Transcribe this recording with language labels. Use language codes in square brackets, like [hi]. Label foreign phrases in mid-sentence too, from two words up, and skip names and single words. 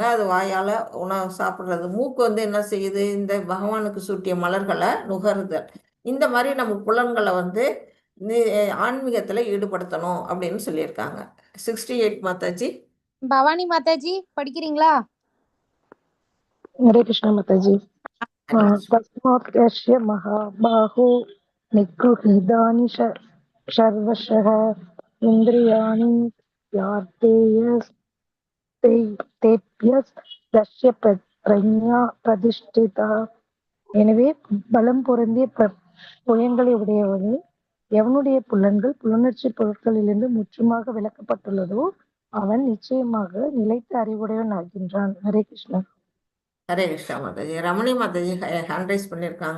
[ta] அது வாயால் உணவு சாப்பிட்றது. மூக்கு வந்து என்ன செய்யுது? இந்த பகவானுக்கு சூட்டிய மலர்களை நுகருதல். இந்த மாதிரி நம்ம புலன்களை வந்து ஆன்மீகத்தில் ஈடுபடுத்தணும் அப்படின்னு சொல்லியிருக்காங்க. 68 மாதாஜி. பவானி மாதாஜி படிக்கிறீங்களா? [hi] हरे कृष्ण माताजी। [sa] तस्मात् यस्य महाबाहो निगृहीतानि सर्वशः इन्द्रियाणि तेभ्यस्तस्य प्रज्ञा प्रतिष्ठिता। [ta] எனவே பலம் பொருந்திய புயங்களை உடையவனே, எவனுடைய புலன்கள் புலனர்ச்சி பொருட்களிலிருந்து முற்றுமாக விலக்கப்பட்டுள்ளதோ அவன் நிச்சயமாக நிலைத்த அறிவுடையவன் ஆகின்றான். ஹரே கிருஷ்ணா. ஹரே கிருஷ்ணா மாதாஜி. ரமணி மாதாஜி [en] hand raise [ta] பண்ணியிருக்காங்க.